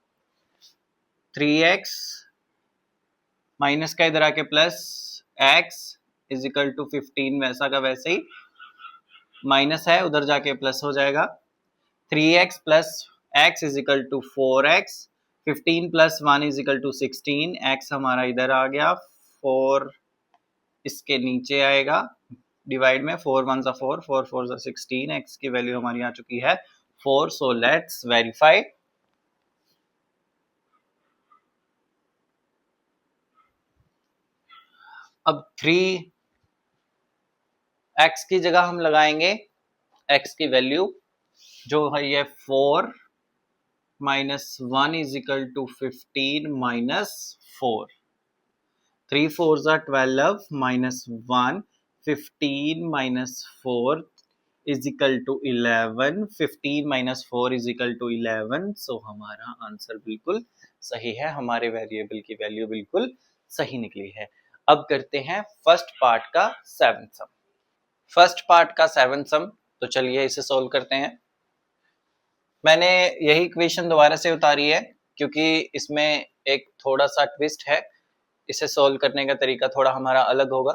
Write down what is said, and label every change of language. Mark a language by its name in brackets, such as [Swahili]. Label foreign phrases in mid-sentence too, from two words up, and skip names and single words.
[Hindi] 3x माइनस का इधर आके प्लस x [English] is equal to 15 [Hindi] वैसा का वैसे ही, माइनस है उधर जाके प्लस हो जाएगा। 3x [English] plus x is equal to 4x, 15 plus 1 is equal to 16, [Hindi] x हमारा इधर आ गया, 4 इसके नीचे आएगा, डिवाइड में 4 1s are 4, 4 4s are 16, x की वैल्यू हमारी आ चुकी है 4। [English] so let's verify. [Hindi] अब 3x की जगह हम लगाएंगे x की वैल्यू जो है ये [English] 4 minus 1 is equal to 15 minus 4, 3 4s are 12 minus 1, 15 minus 4 is equal to 11, 15 minus 4 is equal to 11। [Hindi] सो हमारा आंसर बिल्कुल सही है, हमारे वेरिएबल की वैल्यू बिल्कुल सही निकली है। अब करते हैं [English] first part [Hindi] का [English] seventh sum. first part [Hindi] का [English] seventh sum [Hindi] तो चलिए इसे सोल्व करते हैं। मैंने यही इक्वेशन दोबारा से उतारी है क्योंकि इसमें एक थोड़ा सा ट्विस्ट है, इसे सोल्व करने का तरीका थोड़ा हमारा अलग होगा।